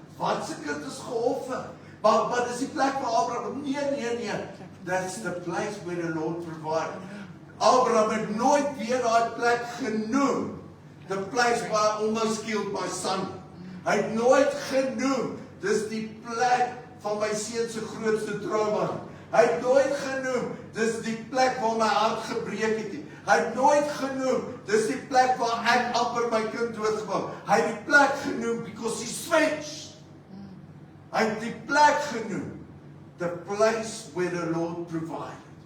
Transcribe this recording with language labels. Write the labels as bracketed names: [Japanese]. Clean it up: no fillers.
[Afrikaans] Wat se kind is geoffer? Maar dis die plek waar Abraham, nee. [English] That's the place where the Lord provided. [Afrikaans] Abraham het nooit weer daai plek genoem. [English] The place where I almost killed my son. [Afrikaans] Hy het nooit genoem, dis die plek van my seun se grootste trauma. Hy het nooit genoem, dis die plek waar my hart gebreek het. Hy het nooit genoem, dis die plek waar ek amper my kind doodgemaak. Hy het die plek genoem [English] because he switched. [Afrikaans] Hy het die plek genoem, [English] the place where the Lord provided.